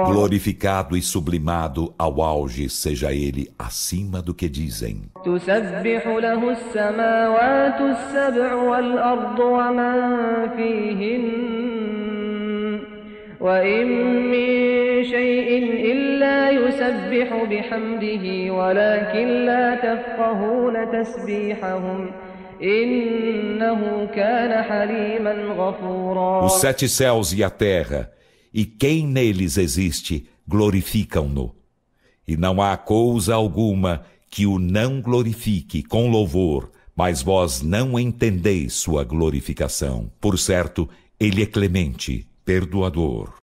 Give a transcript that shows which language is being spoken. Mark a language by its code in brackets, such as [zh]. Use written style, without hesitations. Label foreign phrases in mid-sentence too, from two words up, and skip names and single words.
[pt] Glorificado e sublimado ao auge seja ele acima do que dizem. [ar] تسبح له السماوات السبع والأرض ومن فيهن وإن من شيء إلا يسبح بحمده ولكن لا تفقهون تسبيحهم إنه كان حليما غفورا. [pt] Os 7 céus e a terra, e quem neles existe, glorificam-no. E não há coisa alguma que o não glorifique com louvor, mas vós não entendeis sua glorificação. Por certo, ele é clemente, perdoador.